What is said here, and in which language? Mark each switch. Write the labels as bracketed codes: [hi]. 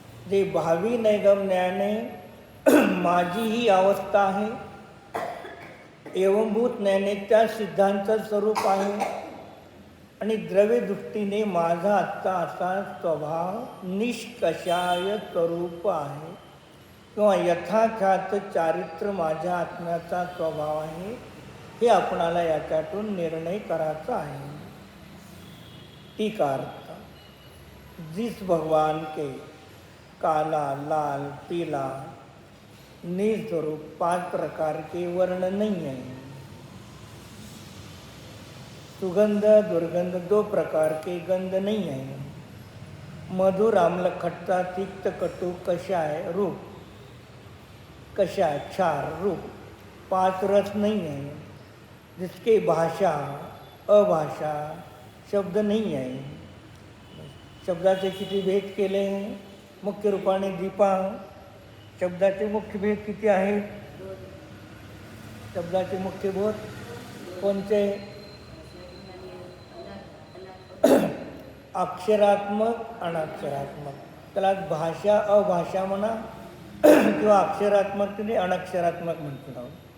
[mr] जे भावी नैगम्याने माझी ही अवस्था आहे, एवंभूत ज्ञाने त्या सिद्धांत स्वरूप आहे, आणि द्रव्य दृष्टीने माझा आत्ता असा स्वभाव निष्कषाय स्वरूप आहे, किंवा यथाख्यात चारित्र्य माझ्या आत्म्याचा स्वभाव आहे, हे आपणाला याच्यातून निर्णय करायचा आहे. [hi] टीकार्थ, जिस भगवान के काला, लाल, पीला, नील स्वरूप 5 प्रकार के वर्ण नहीं है. सुगंध दुर्गंध 2 प्रकार के गंध नहीं है. मधुर आम्ल खट्टा तिक्त कटु कषाय रूप, कषाय क्षार रूप 5 रस नहीं है. जिसके भाषा अभाषा शब्द नहीं है. [mr] शब्दाचे किती भेद केले हैं? मुख्य रूपाने दीपा. शब्दाचे मुख्य भेद किती आहेत? शब्दाचे मुख्य बोध कोणते? अक्षरात्मक, अनक्षरात्मक. त्याला भाषा अभाषा म्हणा किंवा अक्षरात्मक तुम्ही अनक्षरात्मक म्हणतो.